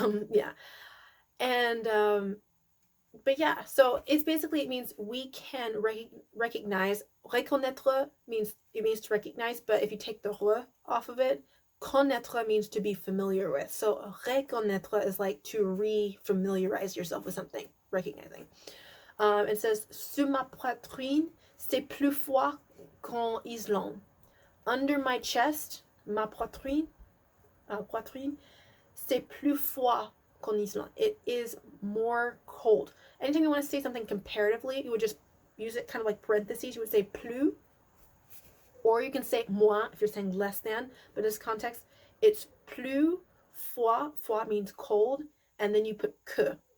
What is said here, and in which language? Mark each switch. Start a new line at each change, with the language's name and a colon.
English: Yeah, and but yeah, so it's basically, it means we can recognize. Reconnaître means to recognize, but if you take the re off of it, connaître means to be familiar with. So reconnaître is like to re-familiarize yourself with something, recognizing. It says,
French: sur ma poitrine, c'est plus froid qu'en Islande.
English: Under my chest,
French: ma poitrine, c'est plus froid qu'en Islande.
English: It is more cold. Anytime you want to say something comparatively, you would just use it kind of like parentheses. You would say plus, or you can say moins if you're saying less than. But in this context, it's plus froid. Froid means cold, and then you put que.